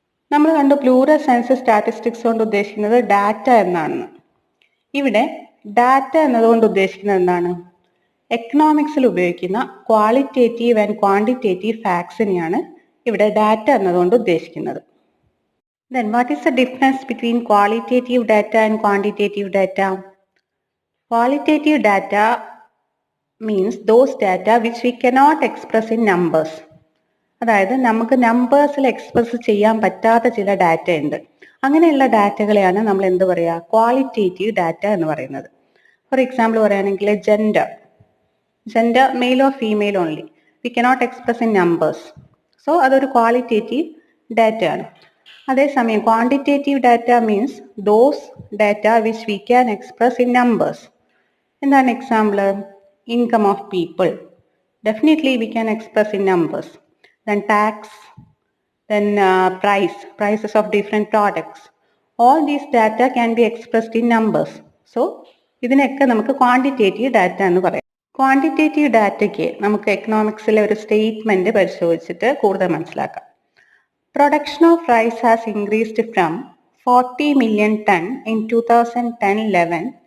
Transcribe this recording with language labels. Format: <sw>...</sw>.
<ml>നമ്മൾ കണ്ടു plural sense statistics കൊണ്ട് ഉദ്ദേശിക്കുന്നത് ഡാറ്റ എന്നാണെന്ന്. ഇവിടെ ഡാറ്റ എന്നതുകൊണ്ട് ഉദ്ദേശിക്കുന്നത് എന്താണ്? എക്കണോമിക്സിൽ ഉപയോഗിക്കുന്ന ക്വാളിറ്റേറ്റീവ് ആൻഡ് ക്വാണ്ടിറ്റേറ്റീവ് ഫാക്ട്സിനെയാണ് ഇവിടെ ഡാറ്റ എന്നതുകൊണ്ട് ഉദ്ദേശിക്കുന്നത്.</ml> <en>Then what is the difference between qualitative data and quantitative data? Qualitative data means those data which we cannot express in numbers.</en> <ml>അതായത് നമുക്ക് നമ്പേഴ്സിൽ എക്സ്പ്രസ് ചെയ്യാൻ പറ്റാത്ത ചില ഡാറ്റ ഉണ്ട്. അങ്ങനെയുള്ള ഡാറ്റകളെയാണ് നമ്മൾ എന്ത് പറയുക? ക്വാളിറ്റേറ്റീവ് ഡാറ്റ എന്ന് പറയുന്നത്.</ml> <en>For example പറയുകയാണെങ്കിൽ gender male or female only, we cannot express in numbers. So</en> <ml>അതൊരു ക്വാളിറ്റേറ്റീവ് ഡാറ്റ ആണ്. അതേസമയം</ml> <en>Quantitative data means those data which we can express in numbers.</en> <ml>എന്താണ് example?</ml> <en>Income of people, definitely we can express in numbers. Then tax, then prices of different products, all these data can be expressed in numbers.</en> <ml>So ഇതിനൊക്കെ നമുക്ക് quantitative data എന്ന് പറയാം. Quantitative ഡാറ്റയ്ക്ക് നമുക്ക് എക്കണോമിക്സിലെ ഒരു statement പരിശോധിച്ചിട്ട് കൂടുതൽ മനസ്സിലാക്കാം.</ml> <en>Production of rice has increased from 40 million ton in 2010-11</en>